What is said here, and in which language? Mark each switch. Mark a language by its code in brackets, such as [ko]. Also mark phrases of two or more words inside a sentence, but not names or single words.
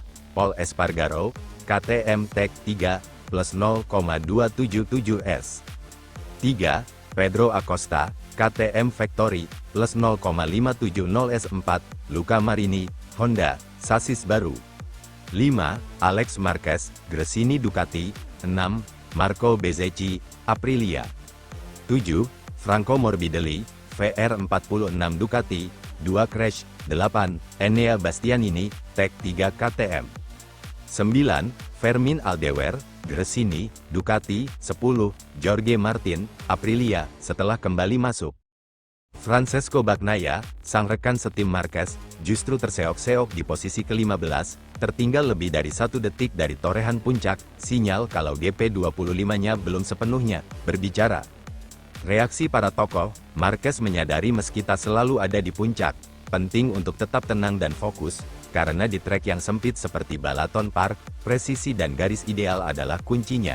[id] Pol Espargaro, KTM Tech 3, plus 0,277 s. 3. Pedro Acosta, KTM Factory, plus 0,570 s. 4. Luca Marini, Honda, sasis baru. 5. Alex Marquez, Gresini Ducati. 6. Marco Bezzecchi, Aprilia. 7. Franco Morbidelli, VR46 Ducati. 2. Crash. 8. Enea Bastianini, Tech 3 KTM. 9. Fermin Aldewer, Gresini, Ducati. 10. Jorge Martin, Aprilia, setelah kembali masuk. Francesco Bagnaia, sang rekan setim Marquez, justru terseok-seok di posisi ke-15, tertinggal lebih dari 1 detik dari torehan puncak, sinyal kalau GP25-nya belum sepenuhnya berbicara. Reaksi para tokoh, Marquez menyadari meski tak selalu ada di puncak, penting untuk tetap tenang dan fokus, karena di trek yang sempit seperti Balaton Park, presisi dan garis ideal adalah kuncinya.